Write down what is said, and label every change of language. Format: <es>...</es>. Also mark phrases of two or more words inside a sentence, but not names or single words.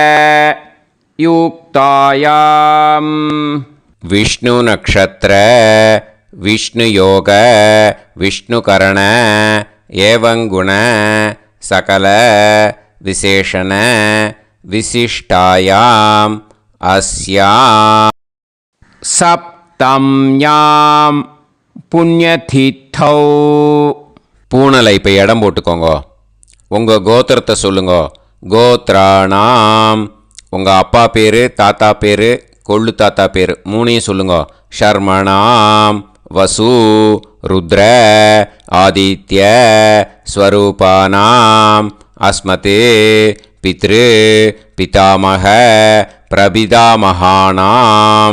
<sa>युक्तायां विष्णु नक्षत्र विष्णुयोग विष्णुकरण एवं गुण सकल विशेषण विशिष्टायाम् अस्यां सप्तम्यां पुण्यतिथौ.</sa> <ta>பூனலை இப்போ இடம் போட்டுக்கோங்க. உங்கள் கோத்திரத்தை சொல்லுங்க.</ta> <sa>கோத்ராணாம்.</sa> <ta>உங்கள் அப்பா பேர், தாத்தா பேர், கொள்ளு தாத்தா பேர் மூணையும் சொல்லுங்க.</ta> <sa>शर्मणां वसु रुद्र आदित्य स्वरूपाणाम् अस्मत् पितृ पितामह प्रपितामहानाम्.</sa>